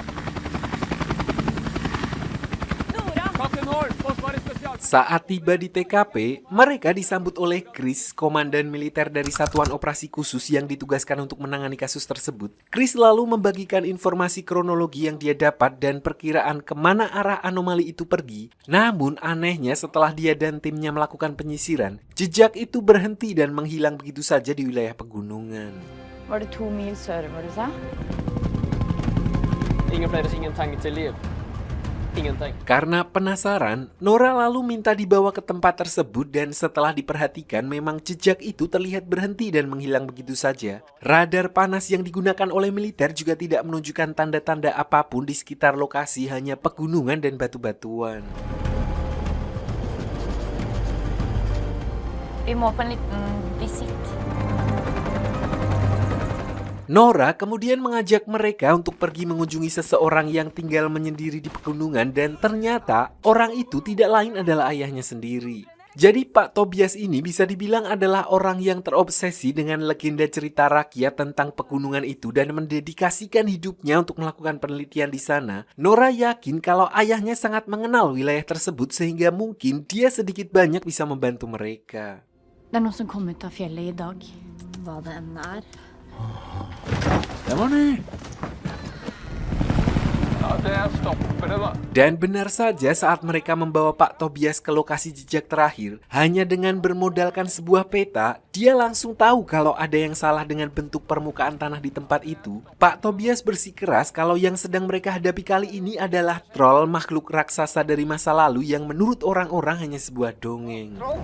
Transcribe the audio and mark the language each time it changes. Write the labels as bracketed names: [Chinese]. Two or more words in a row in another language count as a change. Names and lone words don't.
[Indonesian] Saat tiba di TKP, mereka disambut oleh Chris, komandan militer dari satuan operasi khusus yang ditugaskan untuk menangani kasus tersebut. Chris lalu membagikan informasi kronologi yang dia dapat dan perkiraan kemana arah anomali itu pergi. Namun anehnya setelah dia dan timnya melakukan penyisiran, jejak itu berhenti dan menghilang begitu saja di wilayah pegunungan. [Norwegian] Var det 2 mil sørover du sa? Ingen flere, ingen tegn til liv. [Indonesian] Karena penasaran, Nora lalu minta dibawa ke tempat tersebut, dan setelah diperhatikan memang jejak itu terlihat berhenti dan menghilang begitu saja. Radar panas yang digunakan oleh militer juga tidak menunjukkan tanda-tanda apapun di sekitar lokasi, hanya pegunungan dan batu-batuan. [Norwegian] Vi må på en liten visitt. [Indonesian] Nora kemudian mengajak mereka untuk pergi mengunjungi seseorang yang tinggal menyendiri di pegunungan, dan ternyata orang itu tidak lain adalah ayahnya sendiri. Jadi Pak Tobias ini bisa dibilang adalah orang yang terobsesi dengan legenda cerita rakyat tentang pegunungan itu dan mendedikasikan hidupnya untuk melakukan penelitian di sana. Nora yakin kalau ayahnya sangat mengenal wilayah tersebut sehingga mungkin dia sedikit banyak bisa membantu mereka. [Norwegian] Det er noen som kom ut av fjellet i dag. Hva det enn er. Det var ni! [Indonesian] Dan benar saja, saat mereka membawa Pak Tobias ke lokasi jejak terakhir, hanya dengan bermodalkan sebuah peta, dia langsung tahu kalau ada yang salah dengan bentuk permukaan tanah di tempat itu. Pak Tobias bersikeras kalau yang sedang mereka hadapi kali ini adalah troll, makhluk raksasa dari masa lalu yang menurut orang-orang hanya sebuah dongeng.